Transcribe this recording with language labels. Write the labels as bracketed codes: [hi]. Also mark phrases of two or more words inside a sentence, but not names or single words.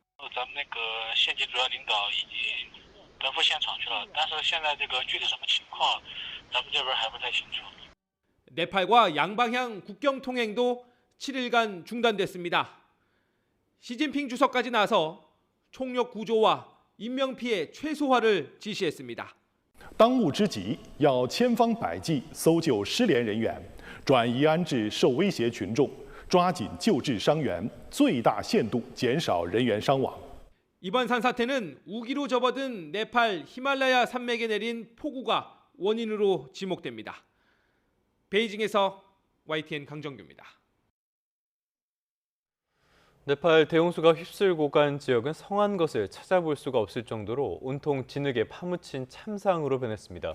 [ko] 네팔과 양방향 국경 통행도 7일간 중단됐습니다. 시진핑 주석까지 나서 총력 구조와 인명피해 최소화를 지시했습니다. [zh] 当务之急要千方百计搜救失联人员，转移安置受威胁群众，抓紧救治伤员，最大限度减少人员伤亡。 [ko] 이번 산사태는 우기로 접어든 네팔 히말라야 산맥에 내린 폭우가 원인으로 지목됩니다. 베이징에서 YTN 강정규입니다. 네팔 대홍수가 휩쓸고 간 지역은 성한 것을 찾아볼 수가 없을 정도로 온통 진흙에 파묻힌 참상으로 변했습니다.